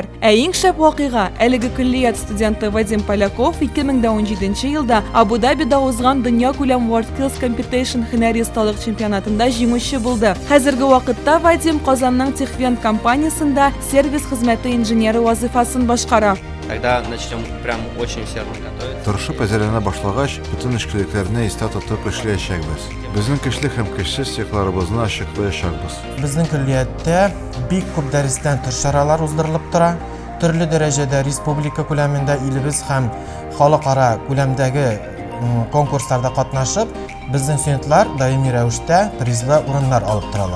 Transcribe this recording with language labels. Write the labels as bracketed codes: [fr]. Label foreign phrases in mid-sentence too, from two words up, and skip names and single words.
[tt] Ә иң шәп вакыйга әлеге көллият студенты Вадим Поляков 2017 елда Абу-Дабида узган дөнья күләм WorldSkills Competition һөнәри осталык чемпионатында җиңүче булды. Хәзерге вакытта Вадим Казанның Техвент компаниясендә сервис хезмәте инженеры вазифасын башкара. [ru] Когда начнем прям очень усердно готовиться. [tt] Тырышып әзерләнә башлагач, бөтен эшкәлекләрне истә тотып эшләячәкбез. Безнең көчле һәм көчсез якларыбызны ачыклаячакбыз. Безнең көллияттә бик күп дәрестән тыш чаралар уздырылып тора. Төрле дәрәҗәдә республика күләмендә илебез һәм халыкара күләмдәге конкурсларда катнашып, безнең студентлар даими рәвештә призлы урыннар алып торалар.